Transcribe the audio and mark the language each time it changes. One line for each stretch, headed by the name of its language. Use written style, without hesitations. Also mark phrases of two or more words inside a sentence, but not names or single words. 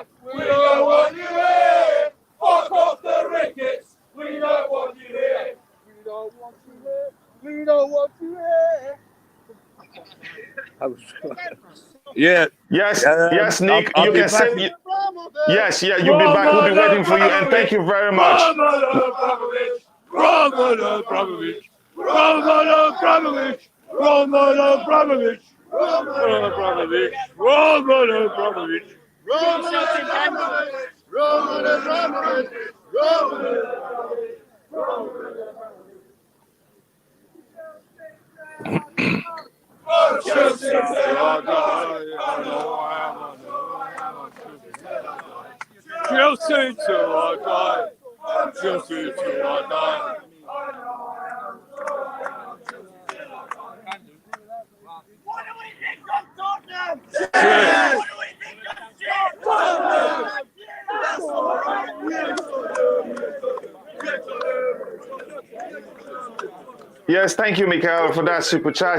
English: We don't want you here. Fuck off the Ricketts. We don't want you here. We don't want you here. We don't want you here. Yeah. Yes, yes, Nick. I'll you be can back. say yes, yeah. You'll be back. We'll be waiting for you. And thank you very much. Roman Abramovich. Roman Abramovich. Roman Abramovich. Roman Abramovich. Roman Abramovich. Roman Abramovich. Roman Abramovich. Roman Abramovich. Roman Abramovich. Chelsea till I die. Chelsea till I die. Chelsea till I die. What do we think of Tottenham? Yeah. What do we think of Tottenham? That's all right. Yes, thank you, Mikael, for that super chat.